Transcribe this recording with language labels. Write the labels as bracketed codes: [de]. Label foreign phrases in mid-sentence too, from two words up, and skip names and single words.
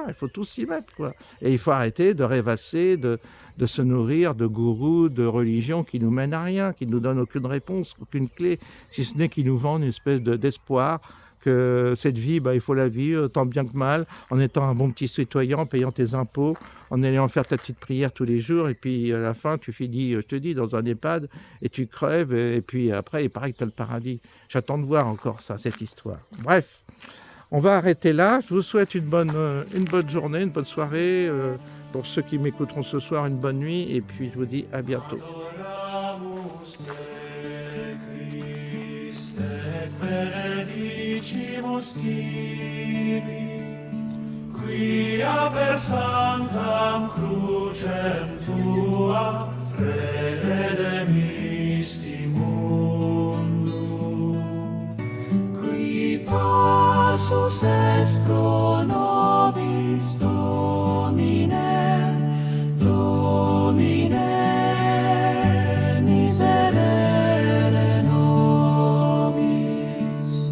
[fr] Il faut tous s'y mettre, quoi. Et il faut arrêter de rêvasser, de se nourrir de gourous, de religions qui nous mènent à rien, qui nous donnent aucune réponse, aucune clé, si ce n'est qu'ils nous vendent une espèce d'espoir que cette vie, il faut la vivre tant bien que mal, en étant un bon petit citoyen, en payant tes impôts, en allant faire ta petite prière tous les jours, et puis à la fin, tu finis, je te dis, dans un EHPAD, et tu crèves, et puis après, il paraît que tu as le paradis. J'attends de voir encore ça, cette histoire. Bref, on va arrêter là. Je vous souhaite une bonne journée, une bonne soirée. Pour ceux qui m'écouteront ce soir, une bonne nuit, et puis je vous dis à bientôt. [la] Adoramus te, Christe, et benedicimus tibi, quia per sanctam crucem tua redemisti mundum, qui passus est pro nobis Domine, Domine, miserere nobis.